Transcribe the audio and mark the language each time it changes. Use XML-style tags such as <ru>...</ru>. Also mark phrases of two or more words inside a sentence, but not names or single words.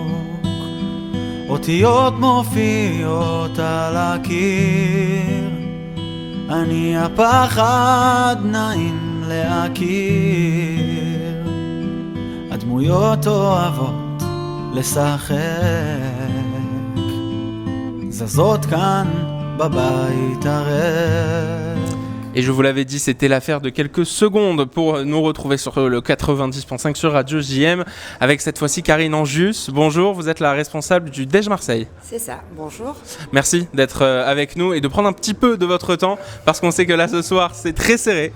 <he>אותיות מופיעות על הקיר, אני הפחד נעים להכיר, הדמויות אוהבות לשחק, זזות כאן בבית הריק.</he> <fr>Et je vous l'avais dit, c'était l'affaire de quelques secondes pour nous retrouver sur le 90.5 sur Radio JM avec cette fois-ci Karine Anjus. Bonjour, vous êtes la responsable du Déj Marseille. C'est ça, bonjour. Merci d'être avec nous et de prendre un petit peu de votre temps parce qu'on sait que là ce soir c'est très serré.</fr>